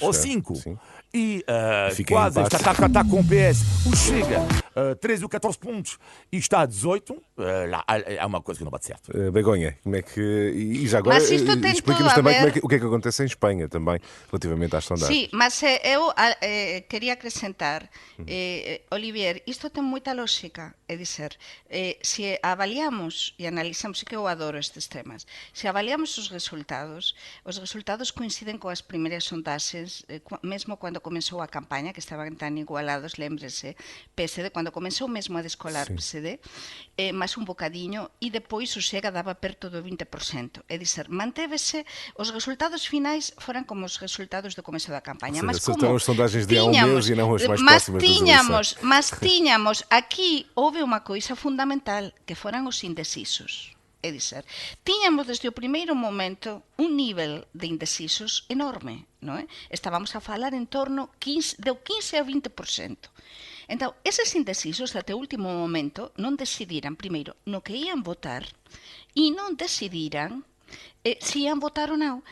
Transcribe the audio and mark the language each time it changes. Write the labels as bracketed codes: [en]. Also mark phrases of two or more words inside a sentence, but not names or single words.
[pt] ou 5, e quase está com o PS, o Chega 13 ou 14 pontos e está a 18, lá há uma coisa que não bate certo. Begonha, como é que. E já agora explica-nos também o que é que acontece em Espanha também, relativamente às sondagens. [gl] Sí, mas eu quería acrescentar, Olivier, isto ten moita lógica, é dizer, se avaliamos e analizamos, que eu adoro estes temas, se avaliamos os resultados coinciden coas primeiras sondaxes, mesmo cando comenzou a campaña, que estaban tan igualados, lembrese, PSD, cando comenzou mesmo a descolar PSD, máis un bocadiño, e depois o Chega daba perto do 20%, é dizer, mantévese, os resultados finais foran como os resultados do começo da campaña, mas como [pt] as sondagens de há um mês e não as mais próximas das eleições. [gl] Mas tiñamos, aquí houve unha coisa fundamental, que foran os indecisos. É dizer, tiñamos desde o primeiro momento un nivel de indecisos enorme, non é? Estábamos a falar en torno do 15 ao 20%. Entón, eses indecisos, até o último momento, non decidiran, primeiro, no que ian votar e non decidiran se ian votar ou non.